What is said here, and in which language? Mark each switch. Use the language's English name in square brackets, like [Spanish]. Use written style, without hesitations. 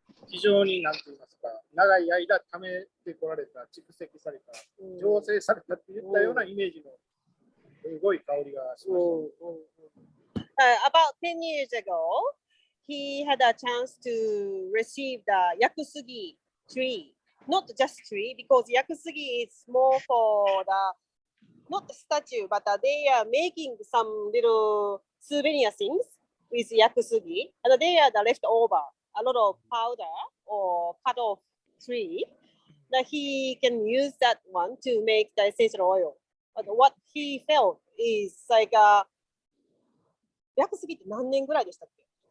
[Japanese] 非常に何て言いますか、長い間溜めてこられた、蓄積された、醸成されたっていったようなイメージのすごい香りがしました。 [English] About 10 years ago, he had a chance to receive the yakusugi tree, not just tree, because yakusugi is more for the, not the statue, but they are making some little souvenir things with yakusugi, and they are the leftover, a lot of powder or cut off tree, that he can use that one to make the essential oil. But what he felt is like [Japanese] ヤクスギって何年ぐらいでしたっけ？